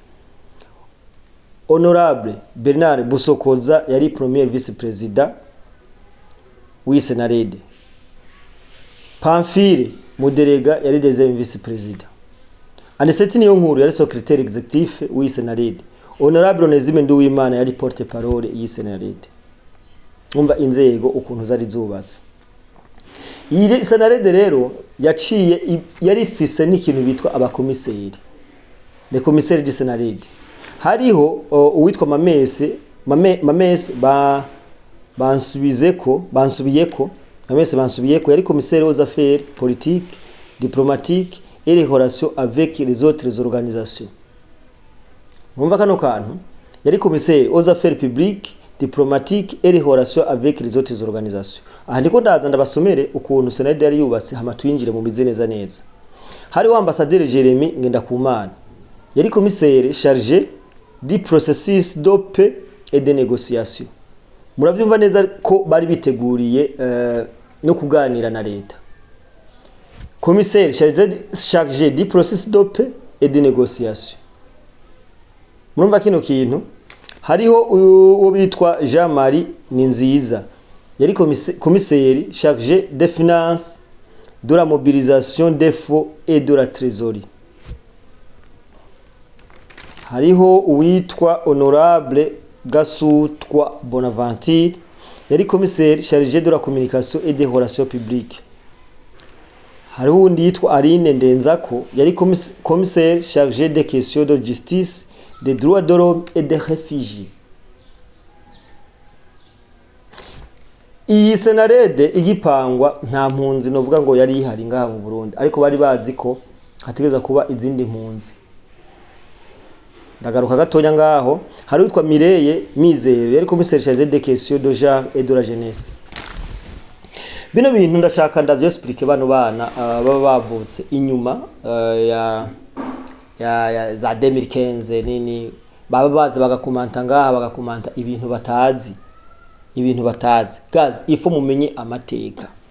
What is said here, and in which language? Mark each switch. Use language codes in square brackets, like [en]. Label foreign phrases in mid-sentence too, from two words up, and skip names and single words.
[rn] Honorable Bernard Busokoza yari [fr] premier vice president [rn] wa Senarede. [fr] Pamphile Muderega yari deuxième vice president. [rn] Aniseti Niyonkuru yari [fr] secrétaire exécutif [rn] wa Senarede. Honorable Onezime Nduwimana yari [fr] porte parole [rn] yi Senarede. Umva inzego ukuntu zari zubatse. Iyi Senarede rero yaciye yari ifise n'ikintu bitwa abakomiseri. [fr] Le commissaire du Senarede. [rn] Hariho uwitwa Mamese bansubiyeko yari [fr] commissaire aux affaires politiques, diplomatiques et les relations avec les autres organisations. [rn] Mwumva kano kantu yari [fr] commissaire aux affaires publiques, diplomatiques et les relations avec les autres organisations. [rn] Aha ndiko ndaza ndabasomere ukuntu Senarede yari yubatse hama twinjire mu bizeneza neza. Hari wa [fr] ambassadeur Jeremy Ngendakumana yari commissaire chargé du processus de paix et de négociation. [rn] Muravyumva neza ko bari biteguriye no kuganira na leta. [fr] Commissaire chargé du processus de paix et de négociation. [rn] Murumva kino kintu hariho uwo bitwa Jean-Marie Ninziza yari [fr] commissaire chargé des finances, de la mobilisation des fonds et de la trésorerie. [rn] Hariho uwitwa [fr] Honorable Gasutwa Bonaventure yari commissaire chargé de la communication et des relations publiques. [rn] Hariho undi yitwa Aline Ndenzako yari [fr] commissaire chargé des questions de justice, des droits de l'homme et des réfugiés. [rn] Iyi Senarede igipangwa nta mpunzi novuga ngo yari ihari ngaha mu Burundi ariko bari bazi ko hategeza kuba izindi mpunzi. Ndagaruka gatonya ngaho hari witwa Mireye Mizero yari [fr] commissaire chargé des questions de genre et de la jeunesse. [rn] Bino bintu ndashaka ndavyexplique bano bana baba bavutse inyuma ya za 2015 nini baba bazi bagakomanta ngaha bagakomanta ibintu batazi gazi ifo mumenye amateka.